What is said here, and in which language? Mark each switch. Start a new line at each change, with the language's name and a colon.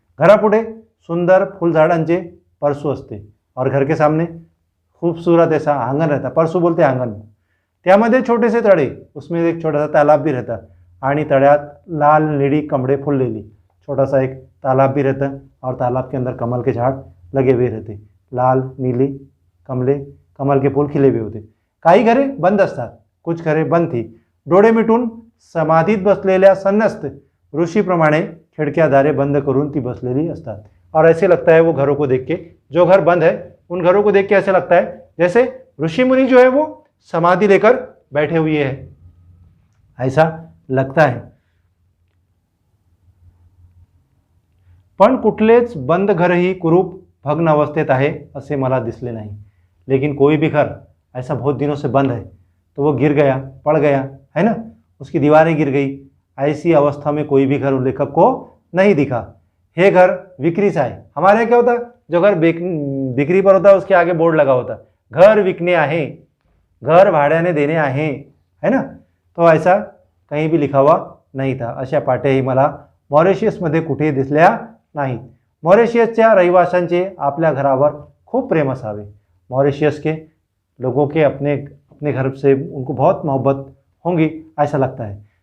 Marathi: घरापुढे सुंदर फुलझाडांचे परसू असते
Hindi: और घर के सामने खूबसूरत ऐसा आंगन रहता, परसू बोलते आंगन। त्यामध्ये छोटे से तड़े, उसमें एक छोटा सा तालाब भी रहता
Marathi: आणि तळ्यात लाल निळी कमड़े फुललेली
Hindi: छोटा सा एक तालाब भी रहता और तालाब के अंदर कमल के झाड़ लगे हुए रहते, लाल नीली कमल के फूल खिले हुए होते।
Marathi: काही घरे बंद असतात,
Hindi: कुछ घरे बंद थी।
Marathi: डोळे मिटून समाधीत बसलेल्या संन्यस्त ऋषीप्रमाणे खिडक्या दारे बंद करून ती बसलेली असतात।
Hindi: और ऐसे लगता है वो घरों को देख के, जो घर बंद है उन घरों को देख के ऐसे लगता है जैसे ऋषि मुनि जो है वो समाधि लेकर बैठे हुए हैं, ऐसा लगता है।
Marathi: पण कुठलेच बंद घरही कुरूप भग्न अवस्थेत आहे असे मला दिसले नाही।
Hindi: लेकिन कोई भी घर ऐसा बहुत दिनों से बंद है तो वो गिर गया, पड़ गया, है ना, उसकी दीवारें गिर गई, ऐसी अवस्था में कोई भी घर उल्लेखक को नहीं दिखा। हे घर बिक्री से है। हमारे यहाँ क्या होता है, जो घर बिक्री पर होता है उसके आगे बोर्ड लगा होता है
Marathi: घर विकने आहे, घर भाड्याने देणे आहे,
Hindi: है ना। तो ऐसा कहीं भी लिखा हुआ नहीं था।
Marathi: अशा पाट्याही मला मॉरिशियसमध्ये कुठेही दिसल्या नाहीत। मॉरिशियसच्या रहिवाशांचे आपल्या घरावर खूप प्रेम असावे।
Hindi: मॉरिशियस के लोगों के अपने घर से उनको बहुत मोहब्बत होंगी ऐसा लगता है।